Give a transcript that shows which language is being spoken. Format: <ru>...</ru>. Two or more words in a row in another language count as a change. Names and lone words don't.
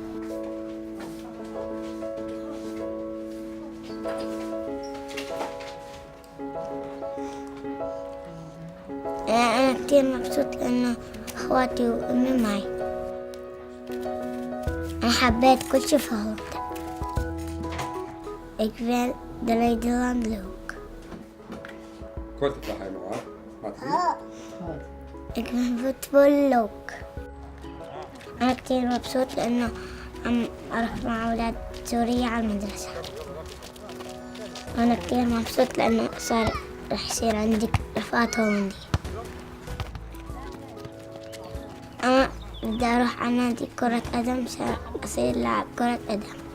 <ar>أنا كتير مبسوط لأنه أخواتي وأمي معي. أنا حبيت كل شي في هولندا.</ar> <nl>Ik ben de Nederland leuk. Kort het nog eenmaal, Wat? Ik ben voetbal leuk.</nl> <ar>أنا كتير مبسوط لأنه عم أروح مع أولاد سوريا على المدرسة. أنا كتير مبسوط لأنه صار رح يصير عندي رفقات هولندية. أنا بدي أروح على نادي كرة قدم، أصير لاعب كرة قدم.</ar>